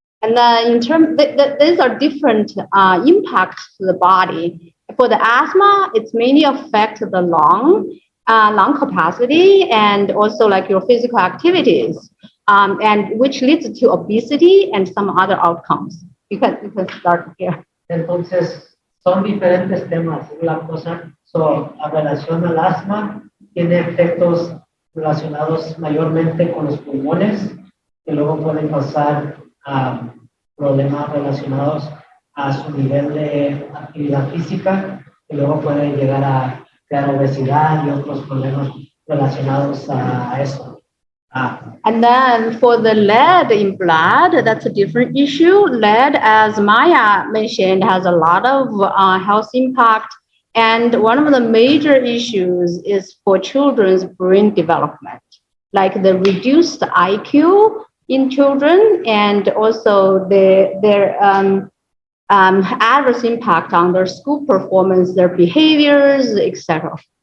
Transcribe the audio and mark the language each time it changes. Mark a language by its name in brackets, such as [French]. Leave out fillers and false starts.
[English] And then in terms, these are different impacts to the body. For the asthma, it's mainly affect the lung capacity, and also like your physical activities, and which leads to obesity and some other outcomes. You can start here. [Spanish] Entonces, son diferentes temas. La cosa, en relación al asma, tiene efectos relacionados mayormente con los pulmones, que luego pueden causar problemas relacionados a su nivel de actividad física, que luego pueden llegar a crear obesidad y otros problemas relacionados a eso. [English] And then for the lead in blood, that's a different issue. Lead, as Maya mentioned, has a lot of health impact. And one of the major issues is for children's brain development, like the reduced IQ in children, and also their adverse impact on their school performance, their behaviors, etc.